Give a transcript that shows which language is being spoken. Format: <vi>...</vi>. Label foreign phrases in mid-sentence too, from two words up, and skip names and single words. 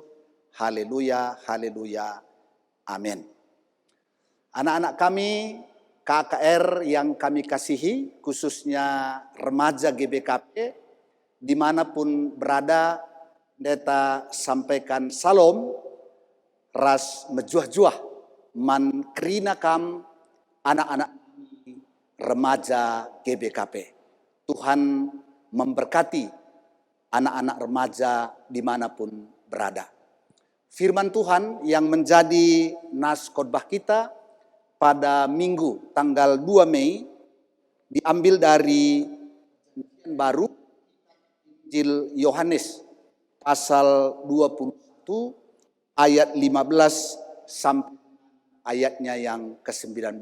<id>Haleluya, haleluya, amin. Anak-anak kami, KKR yang kami kasihi, khususnya remaja GBKP, dimanapun berada, Pendeta sampaikan salam,</id> <btx>ras mejuah-juah, man kerina kam,</btx> <id>anak-anak remaja GBKP. Tuhan memberkati anak-anak remaja dimanapun berada. Firman Tuhan yang menjadi nas khotbah kita pada Minggu tanggal 2 Mei diambil dari baru Injil Yohanes pasal 21 ayat 15 sampai ayatnya yang ke-19.</id>